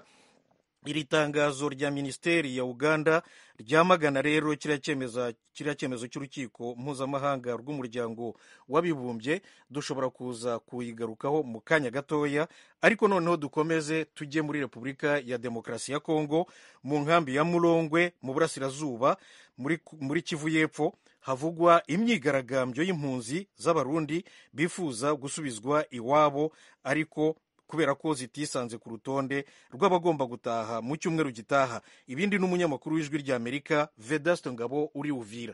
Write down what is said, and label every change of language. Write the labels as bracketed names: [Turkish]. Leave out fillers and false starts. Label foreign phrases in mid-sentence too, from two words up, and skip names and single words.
[Kinyarwanda] Iri tangazo rya Minisiteri ya Uganda ryamagana rero kiriya cyemezo cy'urukiko mpuzamahanga rw'umuryango w'abibumbye. Dushobora kuza kuyigarukaho mu kanya gatoya, ariko noneho dukomeze tujye muri Repubulika ya Demokarasi ya Kongo mu nkambi ya Mulongwe mu burasirazuba muri Kivu y'Epfo havugwa imyigaragambyo y'impunzi z'abarundi bifuza gusubizwa iwabo, ariko kubera ko zitisanze ku rutonde rw'abagomba gutaha mu cyumweru gitaha. Ibindi n'umunyamakuru w'ijwi rya Amerika Vedasto Ngabo uri Uvira.